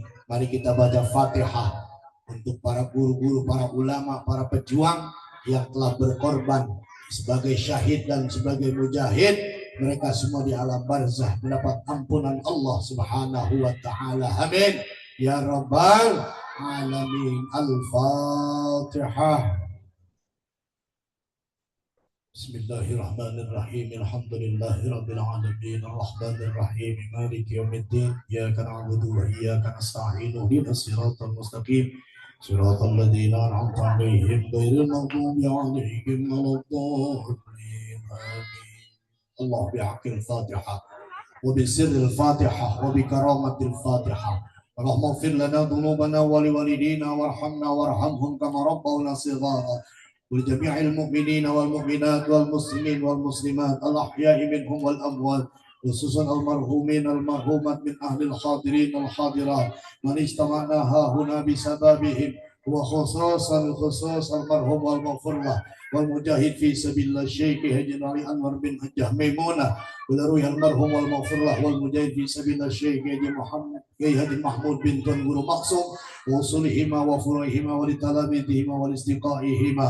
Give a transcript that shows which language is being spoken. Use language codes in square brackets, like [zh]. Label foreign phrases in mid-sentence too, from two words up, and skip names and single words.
[id] Mari kita baca Fatihah untuk para guru-guru, para ulama, para pejuang yang telah berkorban sebagai syahid dan sebagai mujahid. Mereka semua di alam barzah mendapat ampunan Allah [ar] سبحانه وتعالى. آمين يا رب العالمين. Al-Fatihah. بسم الله الرحمن الرحيم. الحمد لله رب العالمين. الرحمن الرحيم. مالك يوم الدين. إياك نعبد وإياك نستعين. اهدنا الصراط المستقيم. صراط الذين أنعمت عليهم غير المغضوب عليهم ولا الضالين. Amin. الله بحق الفاتحة وبسر الفاتحة وبكرامة الفاتحة. اللهم اغفر لنا ذنوبنا ولوالدينا وارحمنا وارحمهم كما ربونا صغارا. ولجميع المؤمنين والمؤمنات والمسلمين والمسلمات الأحياء منهم والأموات، خصوصا المرحومين المرحومات من أهل الحاضرين والحاضرات من اجتمعنا ها هنا بسببهم، وخصوصا المرحوم والمغفور له والمجاهد في سبيل الله الشيخ حاجي علي أنور بن حجة ميمونة، ولروي المرحوم والمغفور له والمجاهد في سبيل الله الشيخ حاجي محمود بن تنور مقصوم، وصولهما وفروعهما ولتلاميذهما ولاصدقائهما.